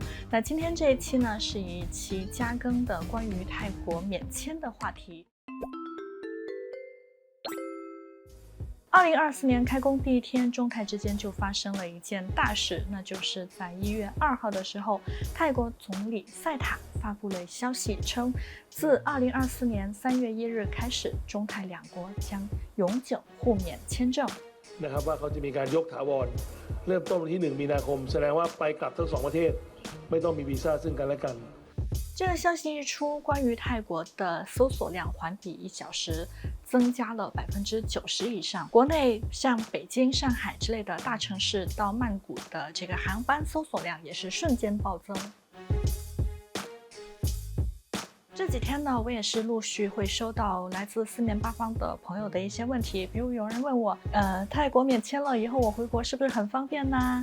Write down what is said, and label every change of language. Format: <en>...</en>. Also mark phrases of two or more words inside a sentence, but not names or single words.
<zh>那今天这一期呢，是一期加更的关于泰国免签的话题。2024年开工第一天，中泰之间就发生了一件大事，那就是在1月2号的时候，泰国总理赛塔发布了消息称，自2024年3月1日开始，中泰两国将永久互免签证。</zh> <th>นะครับว่าเขาจะมีการยกถาวรเริ่มต้นวันที่1 มีนาคมแสดงว่าไปกลับทั้ง2ประเทศไม่ต้องมีวีซ่าซึ่งกันและกัน。</th> <zh>这个消息一出，关于泰国的搜索量环比1小时增加了90%以上。国内像北京、上海之类的大城市到曼谷的这个航班搜索量也是瞬间暴增。这几天呢，我也是陆续会收到来自4面8方的朋友的一些问题，比如有人问我，泰国免签了以后，我回国是不是很方便呢？</zh>